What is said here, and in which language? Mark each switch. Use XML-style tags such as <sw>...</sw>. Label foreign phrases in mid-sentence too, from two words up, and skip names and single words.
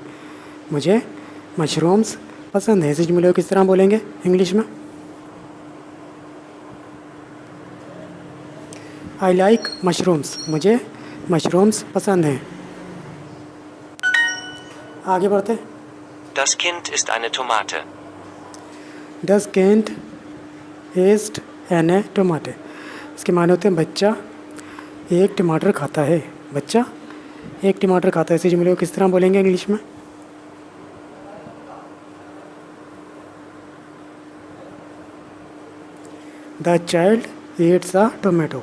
<ur>مجھے مشرومز پسند ہے. اس جملے کو کس طرح بولیں گے انگلش میں?</ur> <en>I like mushrooms.</en> <ur>مجھے مشرومز پسند ہیں۔ آگے بڑھتے ہیں.</ur> <de>Das Kind ist eine Tomate. Das Kind ist eine Tomate।</de> <ur>اس کے معنی ہوتے ہیں بچہ ایک ٹماٹر کھاتا ہے. بچہ ایک ٹماٹر کھاتا ہے. اسی جملے کو کس طرح بولیں گے انگلش میں?</ur> <en>The child eats a tomato.</en>